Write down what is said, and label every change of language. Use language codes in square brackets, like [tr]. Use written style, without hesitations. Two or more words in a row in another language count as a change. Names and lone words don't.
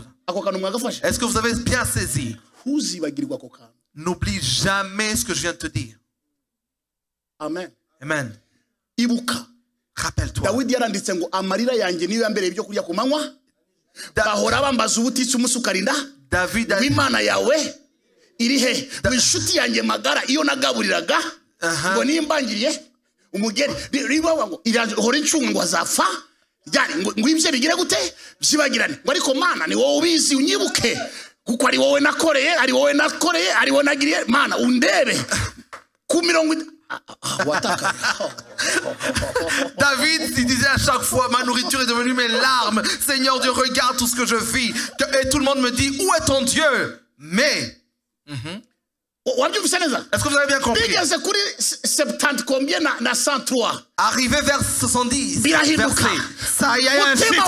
[fr] Est-ce que vous avez bien saisi? N'oublie jamais ce que je viens de te dire. Amen. Amen. Rappelle-toi. David a [rw] Imana yawe iri he inshuti yanjye magara iyo nagaburiraga ngo nimbangiriye umugeri riba ngo irahora incunga ngo azafa ryari ngo ibye bigire gute byibagirane ngo ariko mana ni wowe ubizi unyibuke kuko ari wowe nakoreye ari wowe nagiriye mana undebe ku mirongo [fr] David, il disait à chaque fois, ma nourriture est devenue mes larmes. Seigneur Dieu, regarde tout ce que je vis. Et tout le monde me dit, où est ton Dieu? Mais, est-ce que vous avez bien compris? Arrivé vers 70 versets, ça y a un shift.